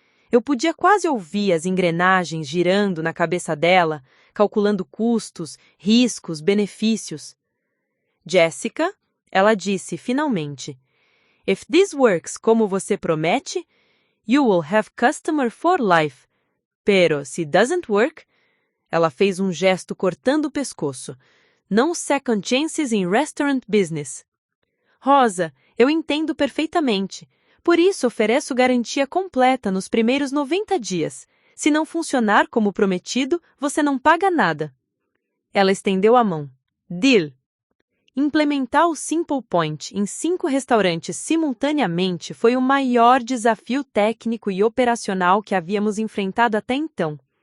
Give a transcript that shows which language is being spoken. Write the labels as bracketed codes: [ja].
[pt] Eu podia quase ouvir as engrenagens girando na cabeça dela, calculando custos, riscos, benefícios. [en] Jessica, [pt] ela disse finalmente, [en] If this works [pt] como você promete, [en] you will have customer for life. [pt] Pero, se [en] doesn't work... [pt] Ela fez um gesto cortando o pescoço. [en] No second chances in restaurant business. [pt] Rosa, eu entendo perfeitamente. Por isso ofereço garantia completa nos primeiros 90 dias. Se não funcionar como prometido, você não paga nada. Ela estendeu a mão. Deal. Implementar o Simple Point em 5 restaurantes simultaneamente foi o maior desafio técnico e operacional que havíamos enfrentado até então.